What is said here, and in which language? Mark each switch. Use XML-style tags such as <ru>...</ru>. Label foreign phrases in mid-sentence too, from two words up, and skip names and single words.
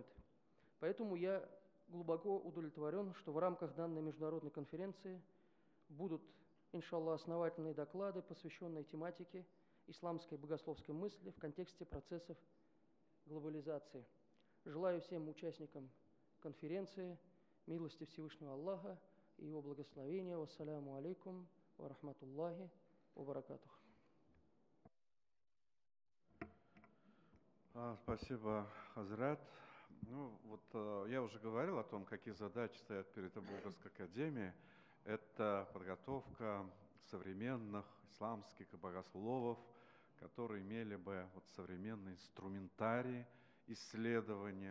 <ru>Поэтому я глубоко удовлетворен, что в рамках данной международной конференции будут, иншаллах, основательные доклады, посвященные тематике исламской богословской мысли в контексте процессов глобализации. Желаю всем участникам конференции милости Всевышнего Аллаха и Его благословения.</ru> <ar>والسلام عليكم ورحمة الله وبركاته.</ar> <ru>Спасибо, Хазрат. Я уже говорил о том, какие задачи стоят перед Болгарской академией. Это подготовка современных исламских богословов, которые имели бы современный инструментарий исследования.</ru>